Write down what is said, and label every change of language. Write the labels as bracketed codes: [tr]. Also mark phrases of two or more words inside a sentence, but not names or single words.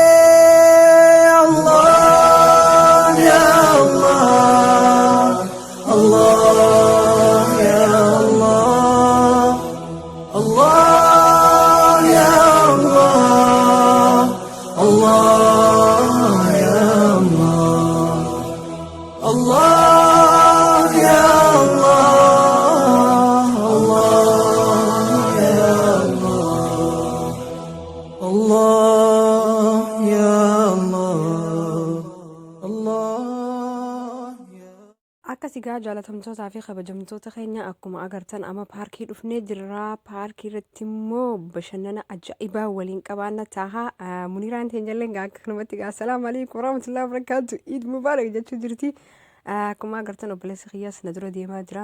[ar] الله يا الله الله يا الله الله يا الله الله يا الله الله يا الله الله يا الله الله يا الله الله يا [om] akkasigaa jaalatamtootaa fi kabajamtoota keenya akkuma agartan amma paarkii dhufnee jirra. Paarkii irratti immoo bashannana ajaa'ibaa waliin qabaanna taha. Muniraan teenyalleen akka kanumatti gaa [ar] السلام عليكم ورحمة الله وبركاته عيد مبارك [om] jechuu jirti. Akkuma agartan obboleessi kiyyaas na dura deemaa jira.